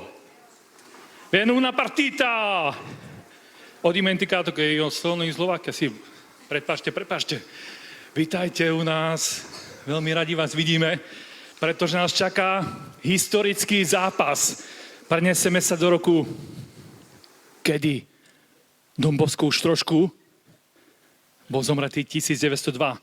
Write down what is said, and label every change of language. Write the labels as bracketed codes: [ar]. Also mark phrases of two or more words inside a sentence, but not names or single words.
[it] Viene una partita. Ho dimenticato che io sono in Slovacchia, sì, [sk] prepáčte. Vítajte u nás, veľmi radi vás vidíme, pretože nás čaká historický zápas. Preniesieme sa do roku, kedy Don Bosco už trošku bol zomretý 1902.